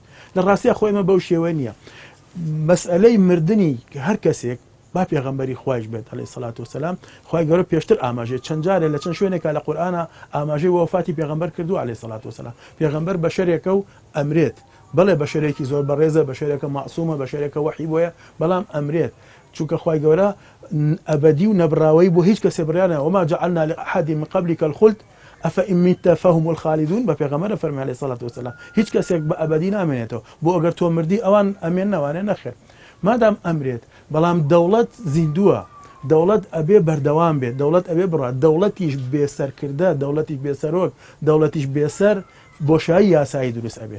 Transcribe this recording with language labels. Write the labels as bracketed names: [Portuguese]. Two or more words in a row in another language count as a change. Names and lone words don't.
[Central Kurdish] لە ڕاستیە خۆی ئەمە بەو شێوە نییە. مەسئلەی مردنی کە هەر کەسێک با پێغەمبەری خوایش بێت [Arabic] عەلەیهی سەڵات وسەلام [Central Kurdish] خوای گەورە پێشتر ئاماژێت چەند جارێ لە چەند شوێنێکا لە قورئانە ئاماژەی وەفاتی پێغەمبەر کردووە [Arabic] عەلەیهی سەڵات وسەلام. [Central Kurdish] پێغەمبەر بەشەرێکە و ئەمرێت، بەڵێ بەشەرێکی زۆر بەڕێزە، بەشەرێکە مەعسوومە، بەشەرێکە وەحی بۆیە، بەڵام ئەمرێت چونکە خوای گەورە ئەبەدی و نەبراوەی بۆ هیچ کەسێ بڕیانە [Arabic] وما جعلنا لأحد من قبلك الخلد ئەفئن مت فهم الخالدون [Central Kurdish] بە پێغەمبەر فەرمی [Arabic] عەلەیهی سەڵات وسەلام [Central Kurdish] هیچ کەسێک بە ئەبەدی نامێنێتەوە بۆ ئەگەر تۆ مردی ئەوان ئەمێن نەوانێ نەخێر مادام ئەمرێت. بەڵام دەوڵەت زیندووە، دەوڵەت ئەبێ بەردەوام بێت، دەوڵەت ئەبێ بڕات، دەوڵەتیش بێسەرکردە، دەوڵەتیش بێسەرۆک، دەوڵەتیش بێسەر بۆشایی یاسایی دروست ئەبێت.